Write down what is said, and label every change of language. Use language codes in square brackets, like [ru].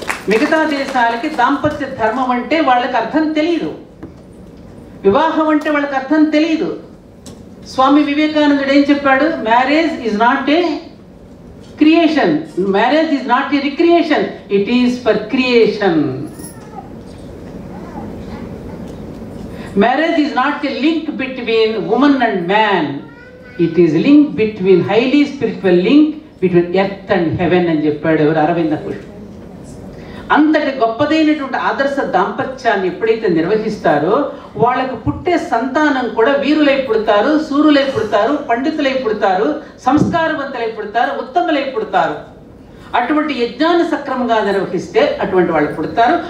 [te] మిగతా దేశాలకి దాంపత్య ధర్మం అంటే వాళ్ళకి అర్థం తెలియదు, వివాహం అంటే వాళ్ళకి అర్థం తెలియదు. స్వామి వివేకానందుడు ఏం చెప్పాడు? [en] Marriage is not a creation, marriage is not a recreation, it is for creation. Marriage is not a link between woman and man. It is a link between highly spiritual link between earth and heaven [te] అని చెప్పాడు [en] Aurobindo Ghosh. [te] అంతటి గొప్పదైనటువంటి ఆదర్శ దాంపత్యాన్ని ఎప్పుడైతే నిర్వహిస్తారో వాళ్ళకు పుట్టే సంతానం కూడా వీరులై పుడతారు, సూరులై పుడతారు, పండితులై పుడతారు, సంస్కారవంతులై పుడతారు, ఉత్తములై పుడతారు. అటువంటి యజ్ఞాన్ని సక్రమంగా నిర్వహిస్తే అటువంటి వాళ్ళు పుడతారు.